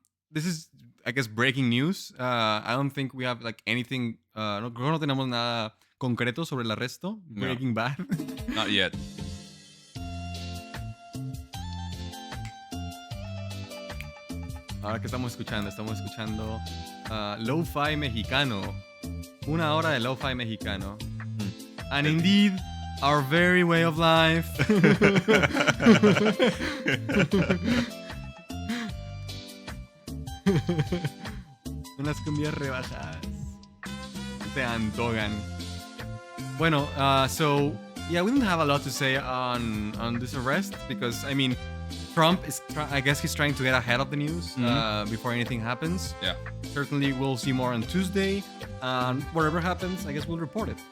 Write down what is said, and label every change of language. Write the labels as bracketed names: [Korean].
[English] This is, I guess, breaking news. I don't think we have like anything. [Spanish] No tenemos nada concreto sobre el arresto. No. [English] Breaking Bad. Not yet. [Spanish] Ahora que estamos escuchando Lo-Fi mexicano. 1 hora de Lo-Fi mexicano. [English] And indeed, our very way of life. [Spanish] Unas cumbias rebajadas. Se antojan. Bueno, [English] so yeah, we didn't have a lot to say on this arrest because I mean, Trump is, I guess he's trying to get ahead of the news before anything happens. Yeah. Certainly, we'll see more on Tuesday. And whatever happens, I guess we'll report it.